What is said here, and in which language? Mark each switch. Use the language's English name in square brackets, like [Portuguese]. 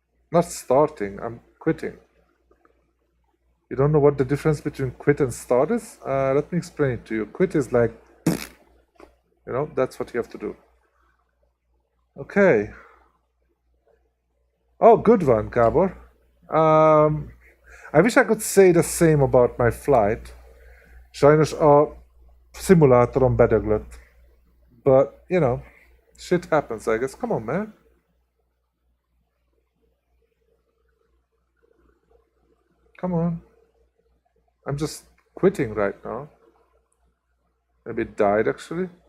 [English] Not starting. I'm quitting. You don't know what the difference between quit and start is? Let me explain it to you. Quit is like, you know, that's what you have to do. Okay. Oh, good one, Gabor. I wish I could say the same about my flight. [Hungarian] Sajnos a szimulátorom bedöglött. [English] But, you know, shit happens, I guess. Come on, man. Come on. I'm just quitting right now. Maybe it died, actually.